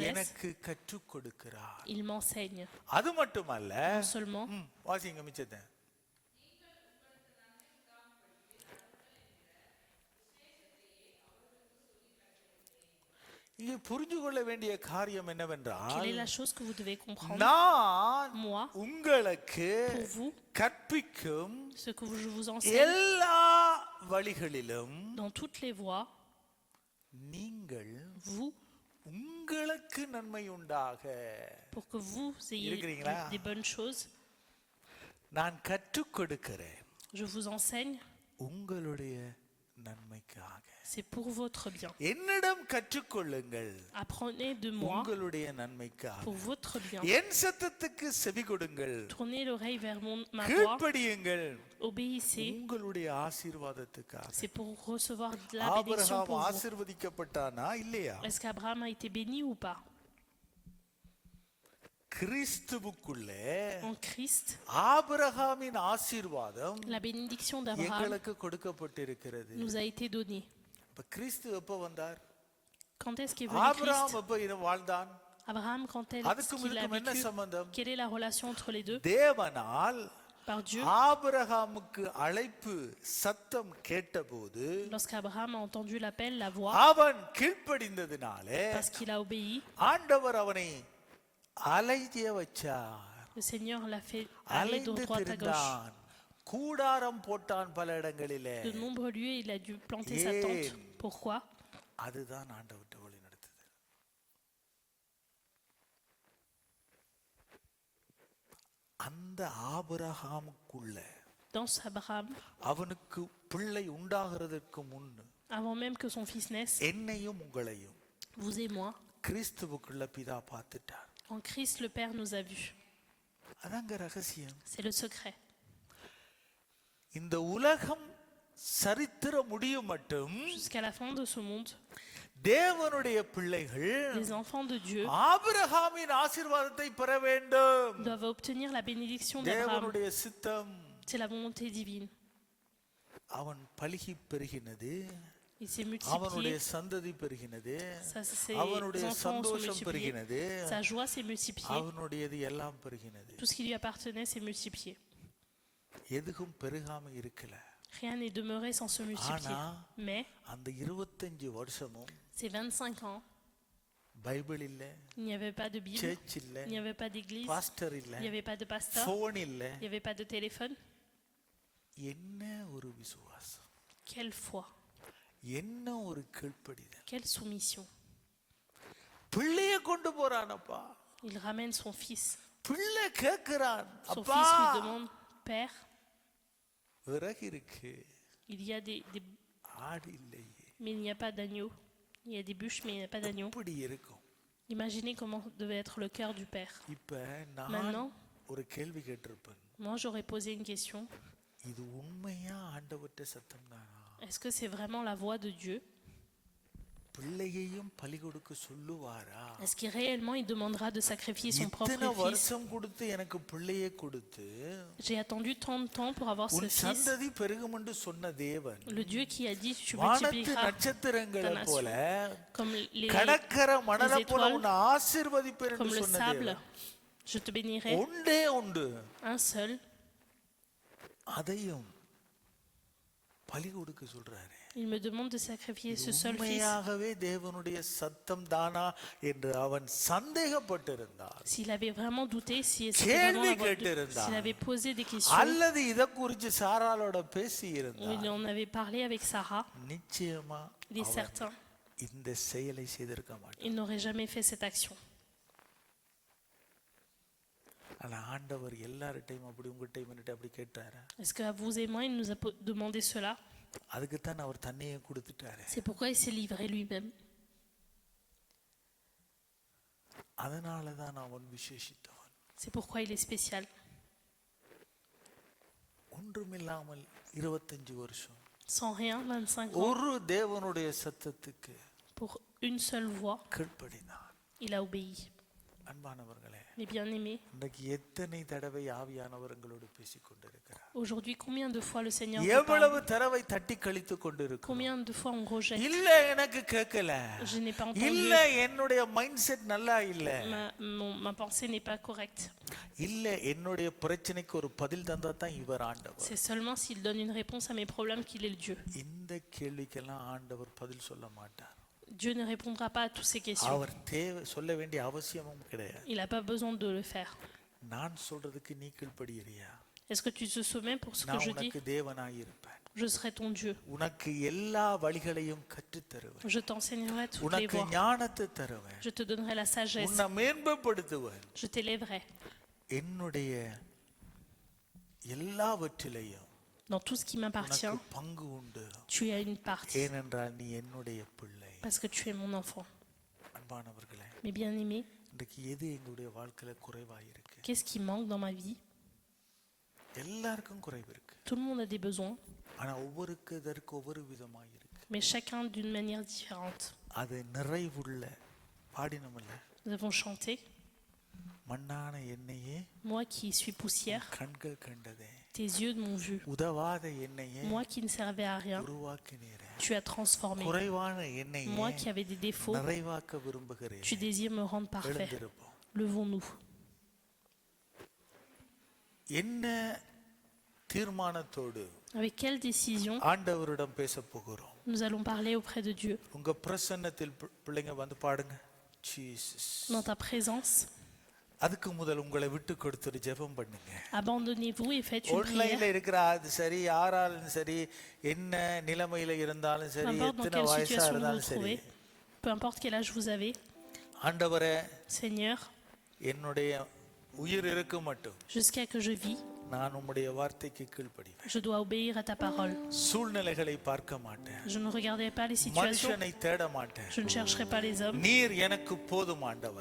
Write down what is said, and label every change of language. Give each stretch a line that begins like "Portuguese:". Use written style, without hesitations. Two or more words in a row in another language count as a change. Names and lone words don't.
Tamil: எனக்கு கற்றுக் கொடுக்கிறார்.
French: il m'enseigne.
Tamil: அது மட்டுமல்ல,
French: Non seulement,
Tamil: வாசிங்க மிச்சத்தை. இங்கே புரிந்து கொள்ள வேண்டிய காரியம் என்னவென்றால்,
French: quelle est la chose que vous devez comprendre?
Tamil: நான்
French: Moi,
Tamil: உங்களுக்கு
French: pour vous,
Tamil: கற்பிக்கும்
French: ce que je vous enseigne,
Tamil: எல்லா வழிகளிலும்
French: dans toutes les voies,
Tamil: நீங்கள்
French: vous,
Tamil: உங்களுக்கு நன்மை உண்டாக,
French: pour que vous ayez
Tamil: இருக்கிறீங்களா?
French: des bonnes choses,
Tamil: நான் கற்றுக் கொடுக்கிறேன்
French: je vous enseigne,
Tamil: உங்களுடைய நன்மைக்காக.
French: c'est pour votre bien.
Tamil: என்னிடம் கற்றுக்கொள்ளுங்கள்
French: Apprenez de moi
Tamil: உங்களுடைய நன்மைக்காக.
French: pour votre bien.
Tamil: என் சத்தத்துக்கு செவி கொடுங்கள்,
French: Tournez l'oreille vers ma voix,
Tamil: கீழ்ப்படியுங்கள்
French: obéissez,
Tamil: உங்களுடைய ஆசீர்வாதத்துக்காக.
French: c'est pour recevoir de la bénédiction ஆபிரகாம் pour vous.
Tamil: ஆசீர்வதிக்கப்பட்டானா இல்லையா?
French: Est-ce qu'Abraham a été béni ou pas?
Tamil: கிறிஸ்துவுக்குள்ளே
French: En Christ,
Tamil: ஆபிரகாமின் ஆசீர்வாதம்
French: la bénédiction d'Abraham
Tamil: எங்களுக்கு கொடுக்கப்பட்டிருக்கிறது.
French: nous a été donnée.
Tamil: இப்ப கிறிஸ்து எப்ப வந்தார்?
French: Quand est-ce qu'est venu ஆபிரகாம் Christ?
Tamil: எப்ப வாழ்ந்தான்?
French: Abraham, quand est-ce
Tamil: அதுக்கும்
French: qu'il a
Tamil: இதுக்கும் என்ன
French: vécu?
Tamil: சம்பந்தம்?
French: Quelle est la relation entre les deux?
Tamil: தேவனால்
French: Par Dieu,
Tamil: ஆபிரகாமுக்கு அழைப்பு சத்தம் கேட்டபோது
French: lorsqu'Abraham a entendu l'appel, la voix,
Tamil: அவன் கீழ்ப்படிந்ததினாலே
French: parce qu'il a obéi,
Tamil: ஆண்டவர் அவனை அலைய வச்சார்.
French: le Seigneur l'a fait aller de
Tamil: அலைந்து
French: droite à gauche.
Tamil: திரிந்தான், கூடாரம் போட்டான் பல இடங்களிலே.
French: De nombreux lieux, il a dû planter sa tente. Pourquoi?
Tamil: அதுதான் ஆண்டவர்ட்ட வழி நடத்துது. அந்த ஆபிரகாமுக்குள்ள
French: Dans Abraham,
Tamil: அவனுக்கு பிள்ளை உண்டாகிறதற்கு முன்
French: avant même que son fils naisse,
Tamil: என்னையும் உங்களையும்
French: vous et moi,
Tamil: கிறிஸ்துவுக்குள்ள பிதா பார்த்துட்டார்.
French: en Christ, le Père nous a vus.
Tamil: அதாங்க ரகசியம்.
French: C'est le secret.
Tamil: இந்த உலகம் சரித்திர முடியும் மட்டும்
French: Jusqu'à la fin de ce monde,
Tamil: தேவனுடைய பிள்ளைகள்
French: les enfants de Dieu
Tamil: ஆபிரகாமின் ஆசீர்வாதத்தை பெற வேண்டும்.
French: doivent obtenir la bénédiction d'Abraham.
Tamil: தேவனுடைய சித்தம்.
French: C'est la volonté divine.
Tamil: அவன் பலுகி பெருகினது,
French: Il s'est
Tamil: அவனுடைய
French: multiplié.
Tamil: சந்ததி பெருகினது,
French: Ses
Tamil: அவனுடைய
French: enfants sont
Tamil: சந்தோஷம்
French: multipliés.
Tamil: பெருகினது,
French: Sa joie s'est multipliée.
Tamil: அவனுடையது எல்லாம் பெருகினது.
French: Tout ce qui lui appartenait s'est multiplié.
Tamil: எதுவும் பெருகாம இருக்கல.
French: Rien n'est demeuré sans se multiplier.
Tamil: ஆனா
French: Mais
Tamil: அந்த 25 வருஷமும்
French: ces 25 ans,
Tamil: பைபிள் இல்ல,
French: il n'y avait pas de Bible,
Tamil: சர்ச் இல்ல,
French: il n'y avait pas d'église,
Tamil: பாஸ்டர் இல்ல,
French: il n'y avait pas de pasteur,
Tamil: போன் இல்ல.
French: il n'y avait pas de téléphone.
Tamil: என்ன ஒரு விசுவாசம்,
French: Quelle foi,
Tamil: என்ன ஒரு கீழ்ப்படிதல்.
French: quelle soumission.
Tamil: பிள்ளைய கொண்டு போறானப்பா,
French: Il ramène son fils.
Tamil: பிள்ளை கேட்கிறான்,
French: Son
Tamil: அப்பா
French: fils lui demande, Père,
Tamil: விறகு இருக்கு,
French: il y a
Tamil: ஆடு இல்லையே,
French: mais il n'y a pas d'agneau. Il y a des bûches, mais il n'y a pas d'agneau.
Tamil: இப்படி இருக்கும்.
French: Imaginez comment devait être le cœur du Père.
Tamil: இப்ப நான்
French: Maintenant,
Tamil: ஒரு கேள்வி கேட்டிருப்பேன்,
French: moi j'aurais posé une question.
Tamil: இது உண்மையா ஆண்டவர்ட்ட சத்தம் தானா?
French: Est-ce que c'est vraiment la voix de Dieu?
Tamil: பிள்ளையையும் பலி கொடுக்க சொல்லுவாரா?
French: Est-ce qu'il réellement il demandera de sacrifier son propre
Tamil: இத்தனை
French: fils?
Tamil: வருஷம் கொடுத்து எனக்கு பிள்ளையை கொடுத்து
French: J'ai attendu tant de temps pour avoir ce
Tamil: உன்
French: fils.
Tamil: சந்ததி பெருகும் என்று சொன்ன தேவன்,
French: Le Dieu qui a dit tu
Tamil: வானத்து
French: multiplieras
Tamil: நட்சத்திரங்களை போல
French: comme
Tamil: கடற்கரை மணலை போல
French: étoiles,
Tamil: உன்னை ஆசீர்வதிப்பேன்
French: comme
Tamil: என்று
French: le
Tamil: சொன்ன
French: sable.
Tamil: தேவன்
French: Je te bénirai.
Tamil: ஒன்றே உண்டு,
French: Un seul.
Tamil: அதையும் பலி கொடுக்க சொல்றாரு.
French: Il me demande de sacrifier ce seul fils.
Tamil: உண்மையாகவே தேவனுடைய சத்தம் தானா என்று அவன் சந்தேகப்பட்டிருந்தார்,
French: S'il avait vraiment douté, si c'était vraiment la voix de Dieu, s'il avait posé des questions,
Tamil: அல்லது இத குறித்து சாராளோட பேசி
French: ou
Tamil: இருந்தார்,
French: il en avait parlé avec Sarah,
Tamil: நிச்சயமா
French: il est certain,
Tamil: இந்த செயலை செய்திருக்க மாட்டார்.
French: il n'aurait jamais fait cette action.
Tamil: ஆனா ஆண்டவர் எல்லார்ட்டையும் அப்படி உங்கள்கிட்ட என்னட்ட அப்படி கேட்டாரா?
French: Est-ce qu'à vous et moi, il nous a demandé cela?
Tamil: அதுக்கு தான் அவர் தன்னையே கொடுத்துட்டாரு.
French: C'est pourquoi il s'est livré lui-même.
Tamil: அதனால தான் அவன் விசேஷித்தவன்.
French: C'est pourquoi il est spécial.
Tamil: ஒன்றுமில்லாமல் 25 வருஷம்
French: Sans rien, 25 ans,
Tamil: ஒரு தேவனுடைய சத்தத்துக்கு
French: pour une seule voix,
Tamil: கீழ்ப்படினான்.
French: il a obéi.
Tamil: அன்பானவர்களே,
French: Mes bien-aimés,
Tamil: இன்னைக்கு எத்தனை தடவை ஆவியானவர் எங்களோடு பேசிக் கொண்டிருக்கிறார்?
French: aujourd'hui, combien de fois le Seigneur nous
Tamil: எவ்வளவு
French: parle?
Tamil: தடவை தட்டி கழித்து கொண்டிருக்கிறோம்?
French: Combien de fois on rejette?
Tamil: இல்ல எனக்கு கேட்கல,
French: Je n'ai pas entendu.
Tamil: இல்ல என்னுடைய
English: mind set
Tamil: நல்லா இல்ல,
French: Ma pensée n'est pas correcte.
Tamil: இல்ல என்னுடைய பிரச்சனைக்கு ஒரு பதில் தந்தா தான் இவர் ஆண்டவர்.
French: C'est seulement s'il donne une réponse à mes problèmes qu'il est le Dieu.
Tamil: இந்த கேள்விக்கெல்லாம் ஆண்டவர் பதில் சொல்ல மாட்டார்.
French: Dieu ne répondra pas à toutes ces questions.
Tamil: அவர் சொல்ல வேண்டிய அவசியமும் கிடையாது.
French: Il n'a pas besoin de le faire.
Tamil: நான் சொல்றதுக்கு நீ கீழ்ப்படியறியா?
French: Est-ce que tu te soumets pour ce que
Tamil: நான்
French: je dis?
Tamil: உனக்கு தேவனாய் இருப்பேன்.
French: Je serai ton Dieu.
Tamil: உனக்கு எல்லா வழிகளையும் கற்றுத் தருவேன்.
French: Je t'enseignerai toutes les
Tamil: உனக்கு
French: voies.
Tamil: ஞானத்தை தருவேன்.
French: Je te donnerai la sagesse.
Tamil: உன்னை மேன்மைப்படுத்துவேன்.
French: Je t'élèverai.
Tamil: என்னுடைய எல்லாவற்றிலையும்
French: Dans tout ce qui m'appartient,
Tamil: உனக்கு பங்கு உண்டு.
French: tu as une partie.
Tamil: ஏனென்றால் நீ என்னுடைய பிள்ளை.
French: Parce que tu es mon enfant.
Tamil: அன்பானவர்களே,
French: Mes bien-aimés,
Tamil: இன்றைக்கு எது எங்களுடைய வாழ்க்கையில குறைவாயிருக்கு?
French: qu'est-ce qui manque dans ma vie?
Tamil: எல்லாருக்கும் குறைவு இருக்கு.
French: Tout le monde a des besoins,
Tamil: ஆனா ஒவ்வொருக்கு இதற்கு ஒவ்வொரு விதமாய் இருக்கு.
French: mais chacun d'une manière différente.
Tamil: அது நிறைவுள்ள பாடினமில்ல,
French: Nous avons chanté,
Tamil: மண்ணான என்னையே
French: moi qui suis poussière,
Tamil: கண்கள் கண்டதே,
French: tes yeux m'ont vu.
Tamil: உதவாத என்னையே
French: Moi qui ne servais à rien,
Tamil: உருவாக்கினீரே,
French: tu as transformé.
Tamil: குறைவான என்னையே
French: Moi qui avais des défauts,
Tamil: நிறைவாக்க விரும்புகிறேன்.
French: tu désires me rendre parfait.
Tamil: எழுந்திருப்போம்.
French: Levons-nous.
Tamil: என்ன தீர்மானத்தோடு
French: Avec quelle décision
Tamil: ஆண்டவரிடம் பேச போகிறோம்?
French: nous allons parler auprès de Dieu?
Tamil: உங்க பிரசன்னத்தில் பிள்ளைங்க வந்து பாடுங்க, ஜீசஸ்.
French: Dans ta présence,
Tamil: அதுக்கு முதல் உங்களை விட்டு கொடுத்துட்டு ஜெபம் பண்ணுங்க.
French: abandonnez-vous et faites une
Tamil: ஆன்லைன்ல
French: prière.
Tamil: இருக்கிற அது சரி, யாராலும் சரி, என்ன நிலைமையில இருந்தாலும்
French: Peu
Tamil: சரி,
French: importe dans
Tamil: எத்தனை
French: quelle
Tamil: வயசா
French: situation vous vous
Tamil: இருந்தாலும் சரி,
French: trouvez, peu importe quel âge vous avez,
Tamil: ஆண்டவரே
French: Seigneur,
Tamil: என்னுடைய உயிர் இருக்க மட்டும்
French: jusqu'à que je vis,
Tamil: நான் உம்முடைய வார்த்தைக்கு கீழ்ப்படிவேன்.
French: je dois obéir à ta parole.
Tamil: சூழ்நிலைகளை பார்க்க மாட்டேன்,
French: Je ne regarderai pas les situations,
Tamil: மனுஷனை தேட மாட்டேன்.
French: je ne chercherai pas les hommes.
Tamil: நீர் எனக்கு போதும் ஆண்டவர்.